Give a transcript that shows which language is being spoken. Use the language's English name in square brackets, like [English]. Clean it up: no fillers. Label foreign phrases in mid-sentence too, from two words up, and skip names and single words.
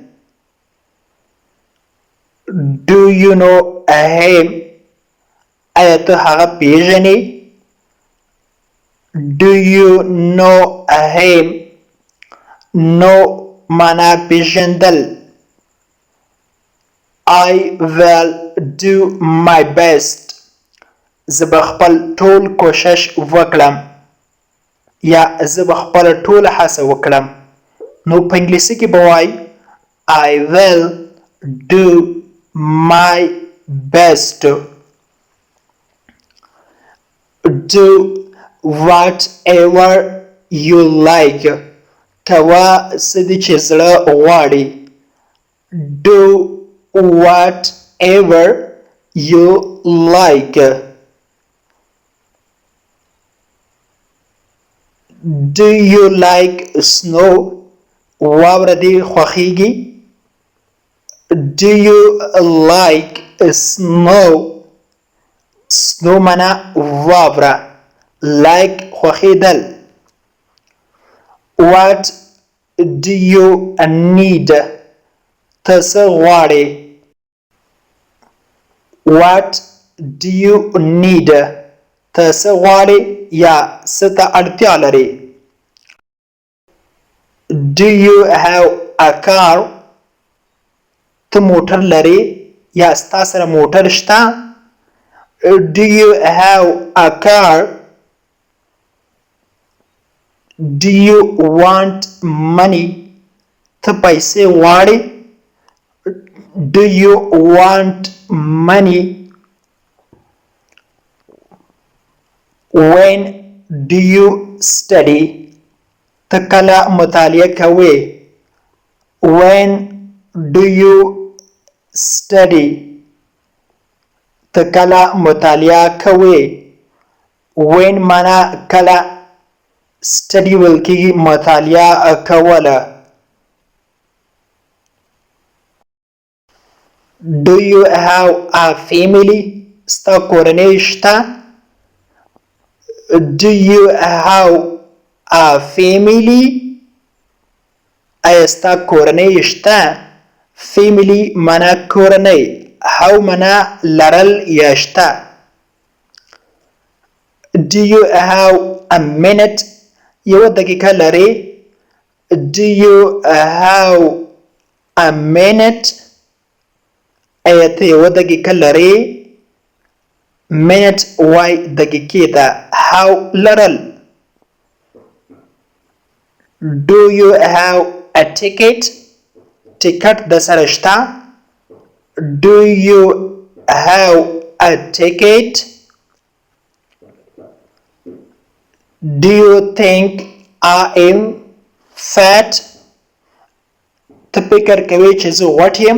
[English] Do you know him? [Pashto] ایا ته هغه پیژنې. [English] Do you know him? [Pashto] know معنا پیژندل. [English] I will do my best. [Pashto] زه به خپل ټول کوشش وکړم یا زه به خپل ټول هڅه وکړم. نو په انګلیسي کې به وایي [English] I will do my best. Do whatever you like. [Pashto] کوه څه دې چې زړه غواړي. [English] Do whatever you like. Do you like snow? [Pashto] واوره دې خوښیږي. [English] Do you like snow. [Pashto] Snow mana واوره. [English] Like خوخیدل. What do you need? [Pashto] ته څه غواړې؟ [English] What do you need? [Pashto] ته څه غواړې یا څه ته اړتیا لرې؟ [English] Do you have a car? [Pashto] ته موټر لرې یا ستا سره موټر شته؟ [English] Do you have a car? Do you want money? [Pashto] ته پیسې غواړې؟ [English] Do you want money? When do you study? [Pashto] ته کله مطالعه کوې؟ [English] When do you study? [Pashto] ته کله مطالعه کوې؟ When معنا کله، study ویل کېږي مطالعه کوله. [English] Do you have a family? [Pashto] ستا کورنۍ شته؟ [English] Do you have a family? [Pashto] آیا ستا کورنۍ شته؟ Family معنا کورنۍ. How معنا لرل یا شته. [English] Do you have a minute? [Pashto] یوه دقیقه لرې؟ [English] Do you have a minute? [Pashto] آیا ته یوه دقیقه لرې؟ Minute وای دقیقې ته. [English] How لرل. Do you have a ticket? [Pashto] ټکټ د سره شته؟ [English] Do you have a ticket? Do you think I am fat? [Pashto] ته فکر کوې چې زه غوټ یم؟